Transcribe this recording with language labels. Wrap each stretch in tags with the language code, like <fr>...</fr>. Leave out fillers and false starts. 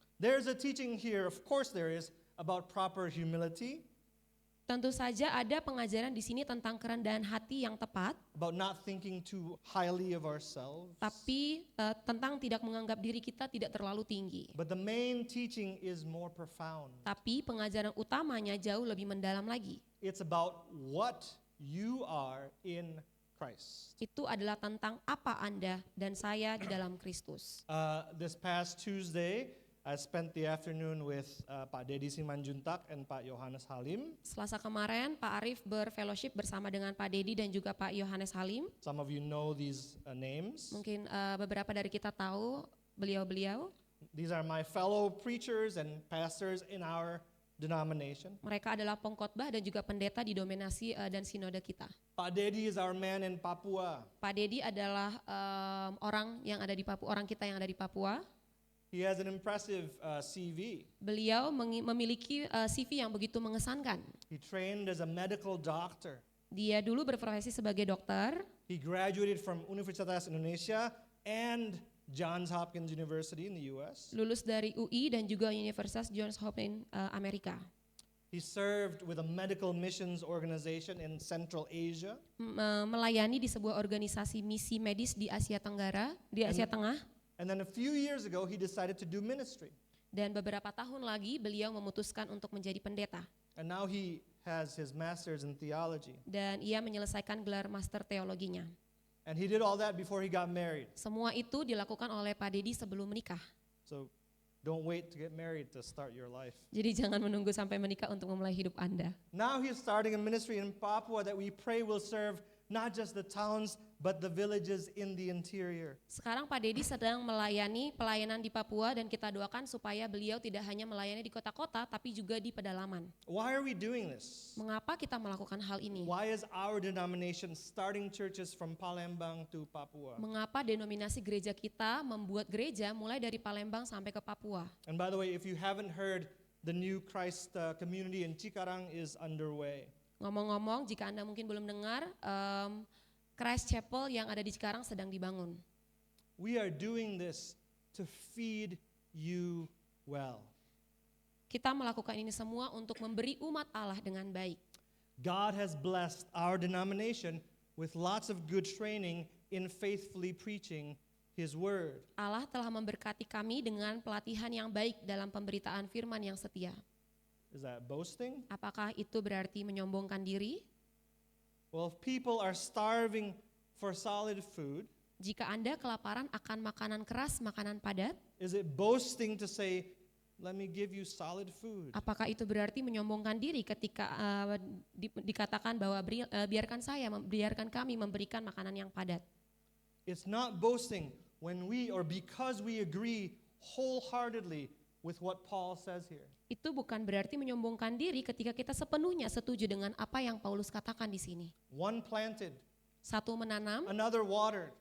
<en>There's a teaching here, of course there is, about proper humility,</en> <id>Tentu saja ada pengajaran di sini tentang kerendahan hati yang tepat,</id> <en>about not thinking too highly of ourselves.</en> <id>tapi tentang tidak menganggap diri kita tidak terlalu tinggi.</id> <en>But the main teaching is more profound.</en> <id>Tapi pengajaran utamanya jauh lebih mendalam lagi.</id> <en>It's about what you are in Christ.</en> <id>Itu adalah tentang apa Anda dan saya di dalam Kristus.</id> <en>This past Tuesday, I spent the afternoon with Pak Dedi Simanjuntak and Pak Yohanes Halim.</en> <id>Selasa kemarin Pak Arief berfellowship bersama dengan Pak Dedi dan juga Pak Yohanes Halim.</id> <en>Some of you know these names.</en> <id>Mungkin beberapa dari kita tahu beliau-beliau.</id> <en>These are my fellow preachers and pastors in our denomination.</en> <id>Mereka adalah pengkhotbah dan juga pendeta di dominasi dan sinode kita.</id> <en>Pak Dedi is our man in Papua.</en> <id>Pak Dedi adalah orang yang ada di Papua, orang kita yang ada di Papua.</id> <en>He has an impressive CV.</en> <id>Beliau memiliki CV yang begitu mengesankan.</id> <en>He trained as a medical doctor.</en> <id>Dia dulu berprofesi sebagai dokter.</id> <en>He graduated from Universitas Indonesia and Johns Hopkins University in the US.</en> <id>Lulus dari UI dan juga Universitas Johns Hopkins Amerika.</id> <en>He served with a medical missions organization in Central Asia.</en> <id>Melayani di sebuah organisasi misi medis di Asia Tenggara, di Asia Tengah.</id> <en>And then a few years ago, he decided to do ministry.</en> <id>Dan beberapa tahun lagi beliau memutuskan untuk menjadi pendeta.</id> <en>And now he has his master's in theology.</en> <id>Dan ia menyelesaikan gelar master teologinya.</id> <en>And he did all that before he got married.</en> <id>Semua itu dilakukan oleh Pak Dedi sebelum menikah.</id> <en>So don't wait to get married to start your life.</en> <id>Jadi jangan menunggu sampai menikah untuk memulai hidup Anda.</id> <en>Now he's starting a ministry in Papua that we pray will serve not just the towns but the villages in the interior.</en> <id>Sekarang Pak Dedi sedang melayani pelayanan di Papua dan kita doakan supaya beliau tidak hanya melayani di kota-kota tapi juga di pedalaman.</id> <en>Why are we doing this?</en> <id>Mengapa kita melakukan hal ini?</id> <en>Why is our denomination starting churches from Palembang to Papua?</en> <id>Mengapa denominasi gereja kita membuat gereja mulai dari Palembang sampai ke Papua?</id> <en>And by the way, if you haven't heard, the new Christ community in Cikarang is underway.</en> <id>Ngomong-ngomong, jika Anda mungkin belum dengar, Christ Chapel yang ada di Cikarang sedang dibangun.</id> <en>We are doing this to feed you well.</en> <id>Kita melakukan ini semua untuk memberi umat Allah dengan baik.</id> <en>God has blessed our denomination with lots of good training in faithfully preaching His word.</en> <id>Allah telah memberkati kami dengan pelatihan yang baik dalam pemberitaan firman yang setia.</id> <en>Is that boasting?</en> <id>Apakah itu berarti menyombongkan diri?</id> <en>Well, if people are starving for solid food,</en> <id>Jika Anda kelaparan akan makanan keras, makanan padat,</id> <en>is it boasting to say, let me give you solid food?</en> <id>apakah itu berarti menyombongkan diri ketika dikatakan bahwa biarkan kami memberikan makanan yang padat?</id> <en>It's not boasting when we or because we agree wholeheartedly with what Paul says here.</en> <id>Itu bukan berarti menyombongkan diri ketika kita sepenuhnya setuju dengan apa yang Paulus katakan di sini.</id> <en>One planted,</en> <id>Satu menanam,</id> <en>another watered.</en>